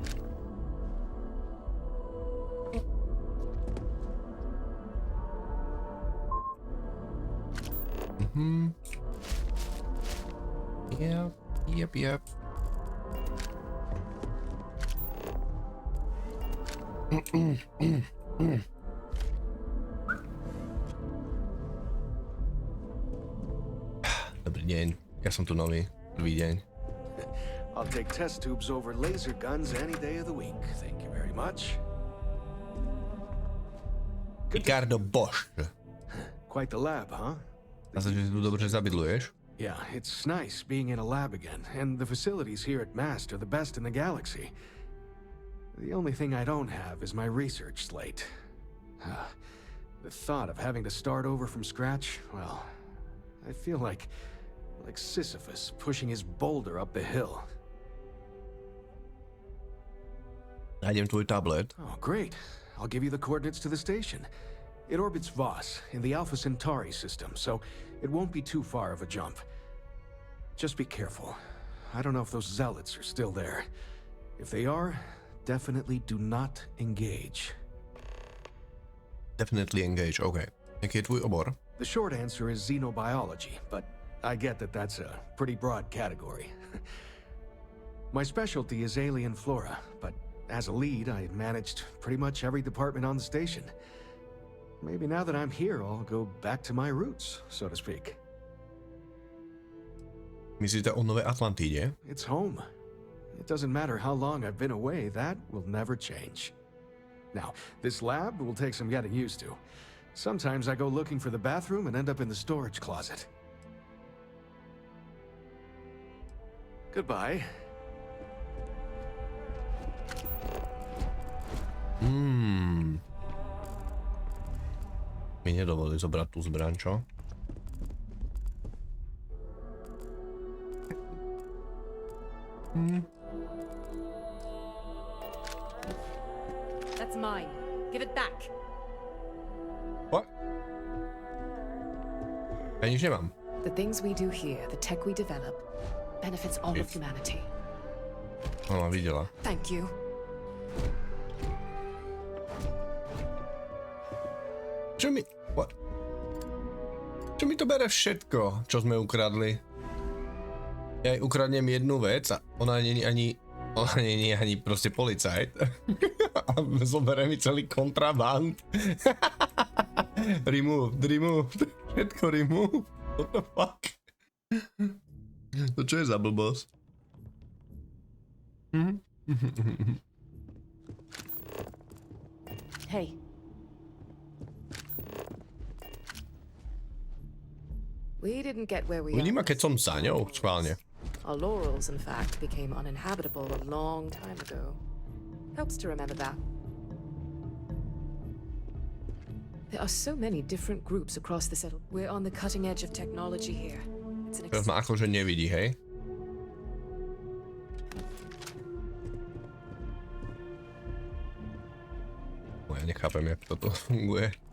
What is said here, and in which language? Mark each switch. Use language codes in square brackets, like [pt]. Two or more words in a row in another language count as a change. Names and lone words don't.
[en] Yep. [sk] Dobrý deň, ja som tu nový, prvý deň. [en] I'll take test tubes over laser guns any day of the week. Thank you very much. Ricardo Bosch. Quite the lab, huh? [cs] Zase, že tu dobre zabydluješ? [en] Yeah, it's nice being in a lab again, and the facilities here at MAST are the best in the galaxy. The only thing I don't have is my research slate. The thought of having to start over from scratch, well, I feel like Sisyphus pushing his boulder up the hill. [sk] Nájdem tvoj tablet. [en] Oh, great. I'll give you the coordinates to the station. It orbits Voss in the Alpha Centauri system, so it won't be too far of a jump. Just be careful. I don't know if those zealots are still there. If they are, definitely do not engage. Definitely engage, [cs] OK. Jaký je tvůj obor? [en] The short answer is xenobiology, but I get that that's a pretty broad category. My specialty is alien flora, but as a lead, I managed pretty much every department on the station. Maybe now that I'm here, I'll go back to my roots, so to speak. [cs] Myslíte o Nové Atlantídě? [en] It's home. It doesn't matter how long I've been away, that will never change. Now, this lab will take some getting used to. Sometimes I go looking for the bathroom and end up in the storage closet. Goodbye. [sk] Mi nedovolí zobrať tú zbraň, čo? [en] That's mine. Give it back. What? [sk] Ja nič nemám. [en] The things we do here, the tech we develop, benefits all of humanity. [sk] Ona videla. [en] Thank you. [sk] Čo mi... What? Čo mi to bere všetko, čo sme ukradli? Ja jej ukradnem jednu vec a ona nie je ani proste policajt. A zoberie mi celý kontraband. Remove. Všetko remove. [en] What the fuck? [sk] To čo je za blbosť? [en] Hey. We didn't get where we [sk] Vidí ma, [en] are. [sk] keď som za ňou, schválne. [en] Our laurels, in fact, became uninhabitable a long time ago. Helps to remember that. There are so many different groups across the settle. We're on the cutting edge of technology here. It's an [sk] Teraz ma akože nevidí, hej? Ja nechápem, jak toto funguje.